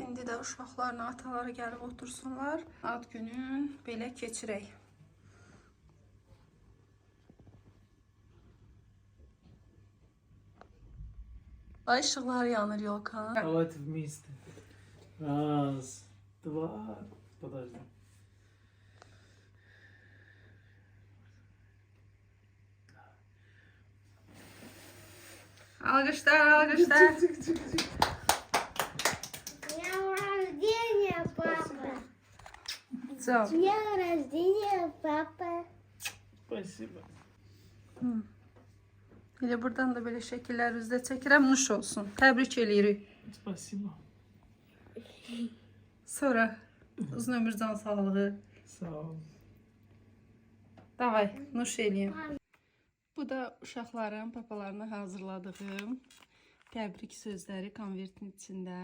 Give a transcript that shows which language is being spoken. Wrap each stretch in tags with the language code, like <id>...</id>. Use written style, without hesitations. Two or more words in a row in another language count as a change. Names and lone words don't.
<az>İndi də uşaqlarla ataları gəlib otursunlar. Ad günün belə keçirək. Ay, ışıqlar yanır Yolkan.</az> <ru>Давайте вместе. Раз, два. Подожди.</ru> <az>Alqışlar, alqışlar.</az> <ru>Днем рождения, папа!</ru> <az>Sağ ol.</az> <ru>Днем рождения, папа! Спасибо.</ru> <az>Elə buradan da belə şəkillər üzdə çəkirəm, nuş olsun. Təbrik eləyirik.</az> <ru>Спасибо.</ru> <az>Sonra uzun ömür, can sağlığı. Sağ ol. Davay, nuş eləyim. Bu da uşaqların papalarına hazırladığım təbrik sözləri konvertin içində.</az>